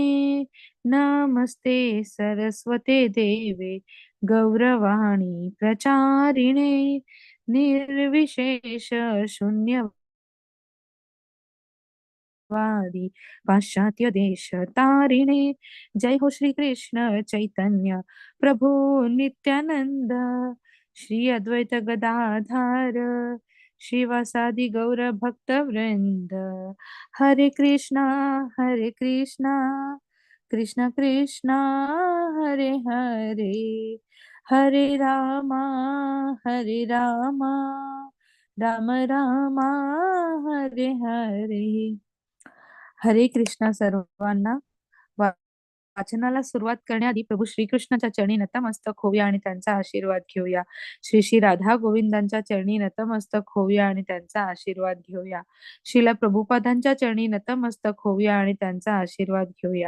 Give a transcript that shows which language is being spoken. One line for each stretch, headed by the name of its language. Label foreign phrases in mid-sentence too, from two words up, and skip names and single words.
Sanskrit: नमस्ते सरस्वते देवे गौरवाणी प्रचारिणे निर्विशेष शून्यवादी पाश्चात्य देश तारिणे. जय हो श्री कृष्ण चैतन्य प्रभु नित्यानंद, श्री अद्वैत गदाधार श्रीवासादि गौर भक्त वृंद. हरे कृष्णा कृष्णा कृष्णा हरे हरे, हरे रामा रामा रामा हरे हरे.
Marathi: हरे कृष्णा सर्वांना. वाचनाला सुरुवात करण्याआधी प्रभू श्रीकृष्णाच्या चरणी नतमस्तक होऊया आणि त्यांचा आशीर्वाद घेऊया. श्री श्री राधा गोविंदांच्या चरणी नतमस्तक होऊया आणि त्यांचा आशीर्वाद घेऊया. श्रीला प्रभुपादांच्या चरणी नतमस्तक होऊया आणि त्यांचा आशीर्वाद घेऊया.